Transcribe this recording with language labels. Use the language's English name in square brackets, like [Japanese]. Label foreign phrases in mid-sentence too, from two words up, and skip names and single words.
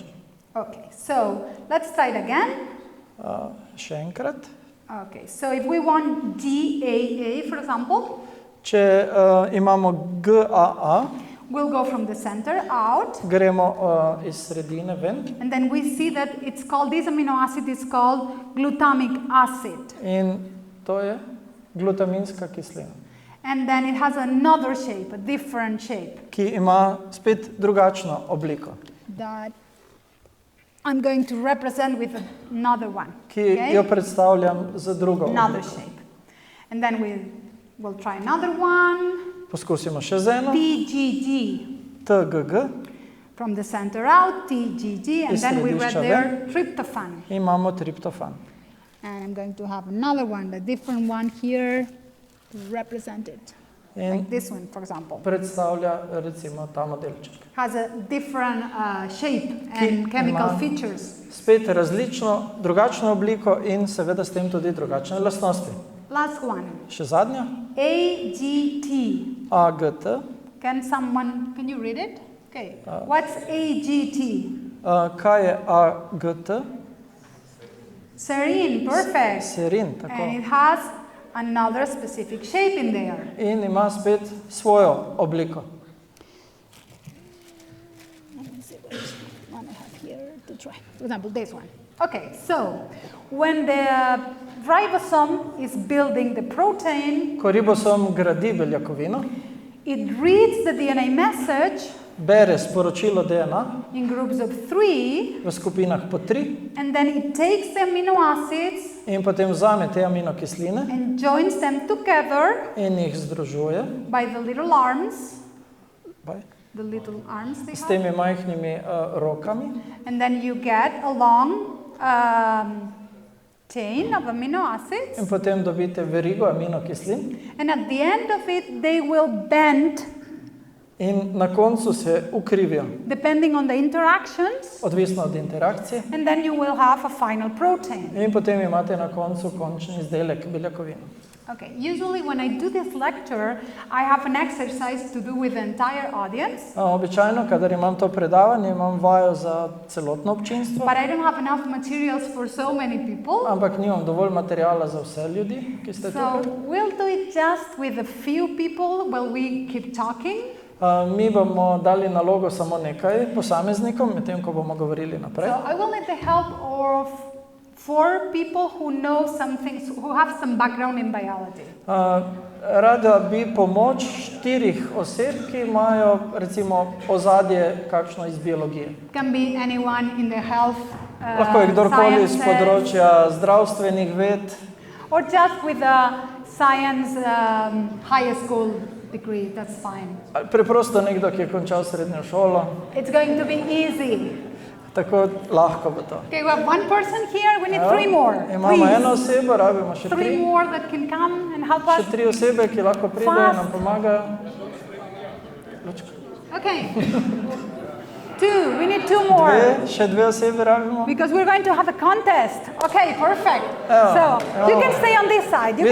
[English] Okay, so let's try it again. [Slovenian] Še enkrat. [English] Okay, so if we want GAA, for example, [Slovenian] Če imamo GAA, [English] we'll go from the center out, [Slovenian] gremo iz sredine ven [English] and then we see that it's called, this amino acid is called glutamic acid. [Slovenian] in to je glutaminska kislina, [English] And then it has another shape, a different shape. [Slovenian] ki ima spet drugačno obliko. [English] That I'm going to represent with another one. [Slovenian] ki jo predstavljam z drugo [English] Another [Slovenian] obliko. [English] shape. And then we'll try another one. [Slovenian] Poskusimo še z eno. [English] TGG. [Slovenian] TGG. [English] From the center out, TGG, and [Slovenian] Iz [English] then we read [Slovenian] središča [English] there tryptophan. [Slovenian] Imamo triptofan. [English] And I'm going to have another one, the different one here, to represent it. [Slovenian] In [English] Like this one, for example. [Slovenian] predstavlja recimo ta modelček. [English] Has a different shape and chemical [Slovenian] ima [English] features. [Slovenian] Spet različno, drugačno obliko in seveda s tem tudi drugačne lastnosti. [English] Last one. [Slovenian] Še zadnja. [English] AGT. [Slovenian] AGT. [English] Can you read it? Okay. What's AGT? [Slovenian] Kaj je AGT? [English] Serine, perfect. [Slovenian] Serin, tako. [English] And it has another specific shape in there. [Slovenian] In ima spet svojo obliko. [English] Let me see which one I have here to try. For example, this one. Okay, so when the ribosome is building the protein, [Slovenian] Ko ribosom gradi beljakovino, [English] it reads the DNA message [Slovenian] bere sporočilo DNA [English] in groups of 3, [Slovenian] v skupinah po 3 [English] and then it takes the amino acids [Slovenian] in potem vzame te aminokisline [English] and joins them together [Slovenian] in jih združuje [English] by the little arms. Baj, The little arms they [Slovenian] s [English] have. [Slovenian] temi majhnimi rokami [English] And then you get a long chain of amino acids. [Slovenian] in potem dobite verigo aminokislin [English] And at the end of it, they will bend [Slovenian] in na koncu se ukrivijo, [English] depending on the interactions. [Slovenian] odvisno od interakcije. [English] And then you will have a final protein. [Slovenian] In potem imate na koncu končni izdelek beljakovine. [English] Okay, usually when I do this lecture, I have an exercise to do with the entire audience, [Slovenian] Običajno, kadar imam to predavanje, imam vajo za celotno občinstvo, [English] but I don't have enough materials for so many people. [Slovenian] ampak nimam dovolj materiala za vse ljudi, ki ste [English] So [Slovenian] tukaj. [English] we'll do it just with a few people while we keep talking. [Slovenian] Mi bomo dali nalogo samo nekaj posameznikom, medtem ko bomo govorili naprej. [English] So I will need the help of 4 people who know something, who have some background in biology. [Slovenian] Rada bi pomoč 4 oseb, ki imajo recimo ozadje kakšno iz biologije. [English] Can be anyone in the health [Slovenian] Lahko je kdorkoli iz [English] sciences, [Slovenian] področja zdravstvenih ved [English] or just with a science high school degree, that's fine. [Slovenian] ali preprosto nekdo, ki je končal srednjo šolo. [English] It's going to be easy. [Slovenian] Tako lahko bo to. [English] Okay, we have one person here, we need 3 more. [Slovenian] Imamo eno [English] Please. [Slovenian] osebo, rabimo še 3 3. [English] more that can come and help [Slovenian] Še [English] us. [Slovenian] 3 osebe, ki lahko pridejo in nam [English] Fast. [Slovenian] pomagajo. Lučka. [English] Okay. 2, we need 2 more. [Slovenian] Še 2 osebe rabimo. [English] Because we're going to have a contest. Okay, perfect. [Slovenian] Evo, [English] So you [Slovenian] evo. [English] can stay on this side. You